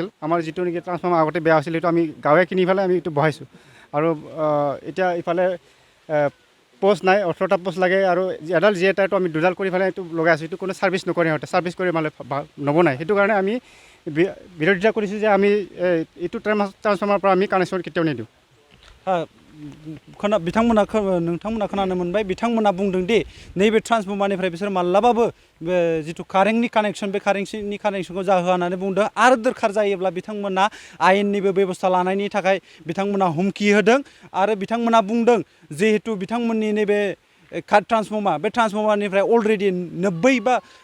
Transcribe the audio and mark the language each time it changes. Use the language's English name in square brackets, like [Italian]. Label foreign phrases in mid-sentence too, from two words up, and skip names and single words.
[Assamese] আমাৰ যিটো নেকি ট্ৰান্সফৰ্মাৰ আগতে বেয়া আছিল সেইটো আমি গাঁৱে কিনি পেলাই আমি এইটো বহাইছোঁ আৰু এতিয়া ইফালে পোষ্ট নাই 18টা পোষ্ট লাগে আৰু এডাল যে টাইপটো আমি দুডাল কৰি পেলাই এইটো লগাই আছোঁ এইটো কোনো ছাৰ্ভিচ নকৰে সিহঁতে ছাৰ্ভিচ কৰি মানে নবনাই সেইটো কাৰণে আমি বিৰোধিতা কৰিছোঁ যে আমি এইটো ট্ৰান্সফৰ্মাৰ পৰা আমি কানেকশ্যন কেতিয়াও নিদিওঁ। [Bodo] नोंथांमोना खोनानो मोनबाय बिथांमोना बुंदों दि नैबे ट्रान्सफर्मारनिफ्राय बिसोर माब्लाबाबो जिथु कारेन्टनि कानेक्सन बे कारेन्टनि कानेक्सनखौ जाहोआ होननानै बुंदों आरो दरखार जायोब्ला बिथांमोना आयेननिबो बेबस्था लानायनि थाखाय बिथांमोना हुमखि होदों आरो बिथांमोना बुंदों जिहेतु बिथांमोननि नैबे ट्रान्सफर्मार बे ट्रान्सफर्मारनिफ्राय अलरेडि 90 बा